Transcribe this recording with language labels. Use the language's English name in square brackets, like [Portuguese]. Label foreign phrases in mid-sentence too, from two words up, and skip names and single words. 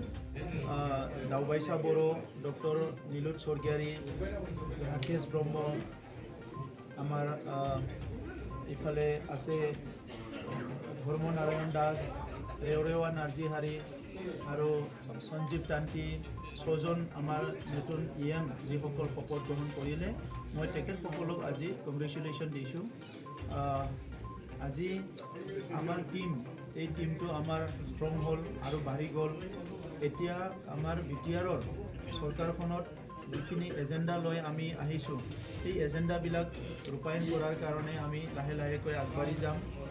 [Bodo] दावबायसा बर', डक्टर नीलुत स्वर्गियारी, राकेश ब्रह्म, [Assamese] আমাৰ ইফালে আছে [Bodo] धर्म नारायण दास, रेवरेवा नार्जीहारी और सञ्जीव तांती, [Assamese] ছজন আমাৰ নতুন ইয়াং যিসকল শপত গ্ৰহণ কৰিলে মই তেখেতসকলক আজি কংগ্ৰেচুলেশ্যন দিছোঁ। আজি আমাৰ এই টিমটো আমাৰ ষ্ট্ৰং হ'ল আৰু বাঢ়ি গ'ল। এতিয়া আমাৰ বিটিআৰৰ চৰকাৰখনত যিখিনি এজেণ্ডা লৈ আমি আহিছোঁ সেই এজেণ্ডাবিলাক ৰূপায়ণ কৰাৰ কাৰণে আমি লাহে লাহেকৈ আগবাঢ়ি যাম।